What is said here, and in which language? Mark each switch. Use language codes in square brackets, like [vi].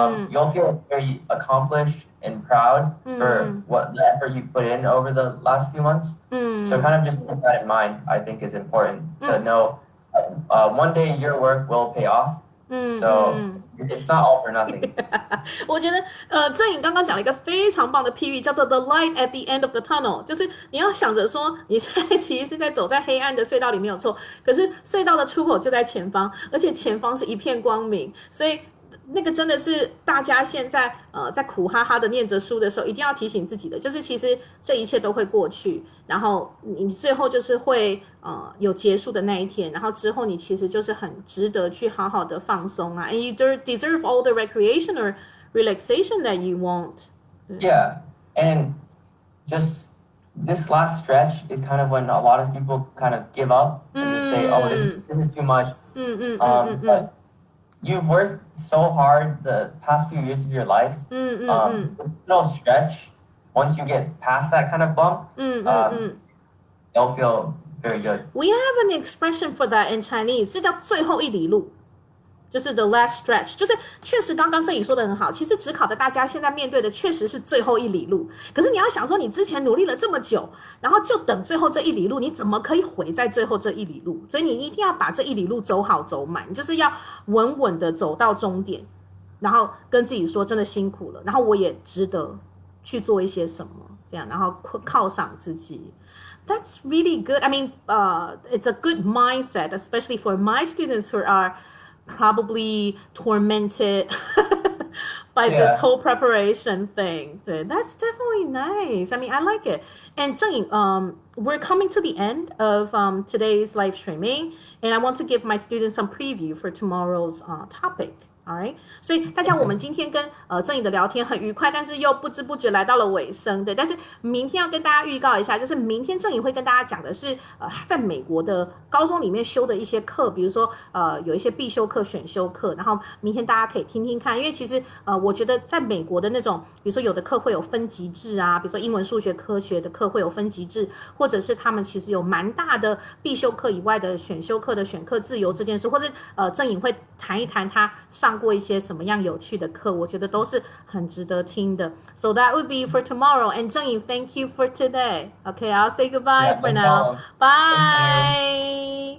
[en] You'll feel very accomplished and proud for what the effort you put in over the last few months. So kind of just keep that in mind, I think is important to know one day your work will pay off. So it's not all for nothing. [zh] 我觉得郑颖刚刚讲了一个非常棒的譬喻，叫做 [en] the light at the end of the tunnel， [zh] 就是你要想着说你现在其实是在走在黑暗的隧道里没有错，可是隧道的出口就在前方，而且前方是一片光明，所以那个真的是大家现在在苦哈哈的念着书的时候，一定要提醒自己的，就是其实这一切都会过去，然后你最后就是会有结束的那一天，然后之后你其实就是很值得去好好的放松啊 ， [en] and you deserve all the recreation or relaxation that you want. Yeah, and just this last stretch is kind of when a lot of people kind of give up and just say, "Oh, this is too much." But you've worked so hard the past few years of your life. No stretch. Once you get past that kind of bump, you'll feel very good. We have an expression for that in Chinese， [zh] 是叫最后一里路。就是 [en] the last stretch， [zh] 就是确实刚刚郑颖说的很好，其实只考的大家现在面对的确实是最后一里路。可是你要想说，你之前努力了这么久，然后就等最后这一里路，你怎么可以毁在最后这一里路？所以你一定要把这一里路走好走满，你就是要稳稳的走到终点，然后跟自己说真的辛苦了，然后我也值得去做一些什么，这样，然后犒赏自己。 [en] That's really good. I mean, it's a good mindset, especially for my students who are probably tormented by this whole preparation thing. That's definitely nice. I mean, I like it. And Zheng Ying, we're coming to the end of today's live streaming, and I want to give my students some preview for tomorrow's topic. Alright， [zh] 所以大家我们今天跟郑颖的聊天很愉快，但是又不知不觉来到了尾声，对。但是明天要跟大家预告一下，就是明天郑颖会跟大家讲的是他在美国的高中里面修的一些课，比如说有一些必修课、选修课，然后明天大家可以听听看，因为其实我觉得在美国的那种，比如说有的课会有分级制啊，比如说英文、数学、科学的课会有分级制，或者是他们其实有蛮大的必修课以外的选修课的选课自由这件事，或是郑颖会谈一谈他上过一些什么样有趣的课，我觉得都是很值得听的。 [en] So that would be for tomorrow. And 郑颖 thank you for today. Okay, I'll say goodbye for now. Bye.